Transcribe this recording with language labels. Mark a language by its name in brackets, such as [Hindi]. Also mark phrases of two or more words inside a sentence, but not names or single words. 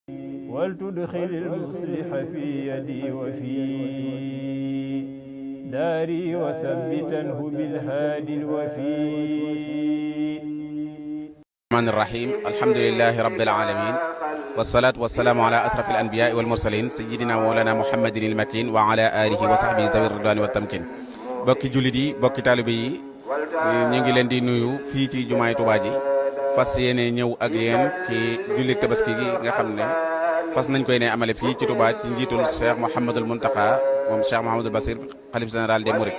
[Arabic] ولتدخل المصلح في يدي وفي داري وثبتنه بالهادي الوفي. الرحمن الرحيم الحمد لله رب العالمين والصلاة والسلام على أشرف الأنبياء والمرسلين سيدنا مولانا محمد المكين وعلى آله وصحبه ذوي الرضوان والتمكين. [Wolof] bokki jullit yi bokki taalibe yi ñu ngi leen di nuyu fii ci jumaay Tuubaa ji fas yéene ñëw ak yéen ci jullit tabaski gi nga xam ne fas nañ koy ne amale fii ci Tuubaa ci njiitul Cheikh Mouhamadul Mountakha moom Cheikh Mouhamadul Bassir xalif [French] général des Mourides.